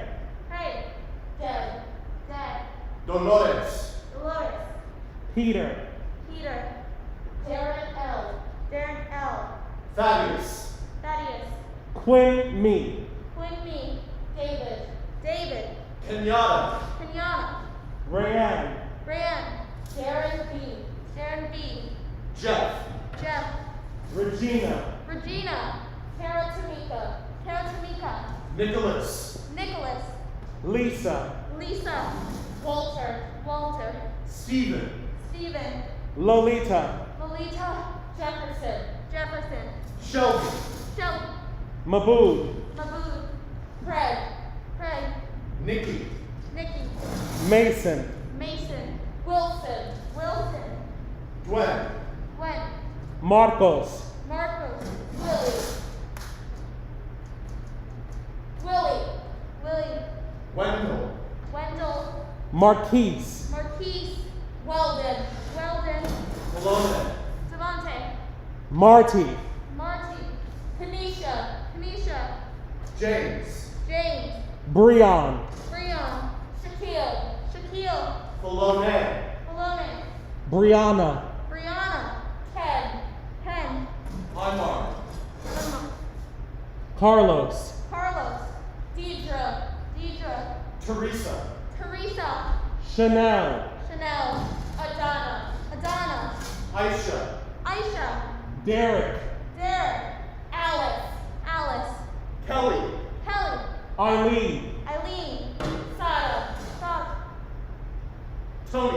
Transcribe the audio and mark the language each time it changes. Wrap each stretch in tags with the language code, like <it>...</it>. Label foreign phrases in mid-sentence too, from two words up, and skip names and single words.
<en>Hey. Deb. Deb. Dolores. Dolores. Peter, Peter. Darren L. Darren L. Thaddeus. Thaddeus. Quinn Me, Quinn Me. David. David. Kenyatta. Kenyatta. Rayanne, Brian. Darren B. Darren B. Jeff. Jeff. Regina, Regina. Tara Tamika. Tara Tamika. Nicholas. Nicholas. Lisa, Lisa. Walter. Walter. Stephen. Stephen. Lolita, Lolita. Jefferson. Jefferson. Shelby. Shelby. Mabood, Mabood. Craig. Craig. Nikki. Nikki. Mason, Mason. Wilson. Wilson. Gwen. Gwen. Marcos, Marcos. Willie. Willie. Willie. Wendell. Wendell. Marquise, Marquise. Weldon. Weldon. Malone. Devontae. Marty, Marty. Kanisha. Kanisha. James. James. Breon, Breon. Shaquille. Shaquille. Malone. Malone. Brianna, Brianna. Ken. Ken. Imar. Emma. Carlos, Carlos. Deidre. Deidre. Teresa. Teresa. Chanel, Chanel. Adana. Adana. Aisha. Aisha. Derek, Derek. Alice. Alice. Kelly. Kelly. Eileen, Eileen. Sada. Bob. Tony.</en>